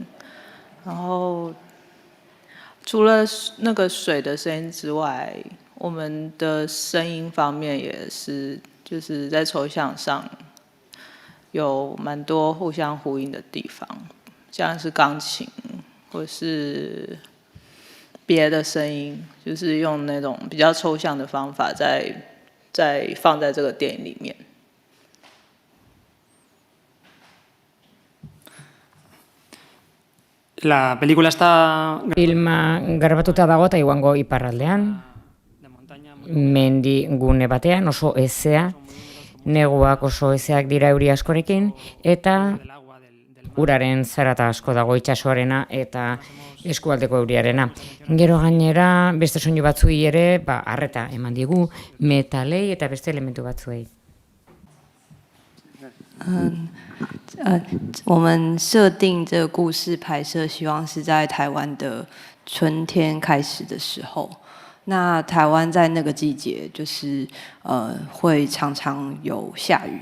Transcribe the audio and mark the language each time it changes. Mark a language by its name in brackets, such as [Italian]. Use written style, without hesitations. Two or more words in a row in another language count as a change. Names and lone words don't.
[Chinese] 然后除了那个水的声音之外，我们的声音方面也是就是在抽象上。有蛮多互相呼应的地方，像是钢琴或是别的声音，就是用那种比较抽象的方法再放在这个电影里面。 [Spanish] La película está... [Basque] Filma garbatuta dago Taiwango iparraldean, mendi gune batean, oso hezea. Neguak oso ezeak dira euri askorekin, eta uraren zarata asko dago itsasoarena eta eskualdeko euriarena. Gero gainera, beste soinu batzuei ere, arreta eman digu, metalei eta beste elementu batzuei. [Chinese] 我们设定这个故事拍摄，希望是在台湾的春天开始的时候。那台湾在那个季节，就是会常常有下雨。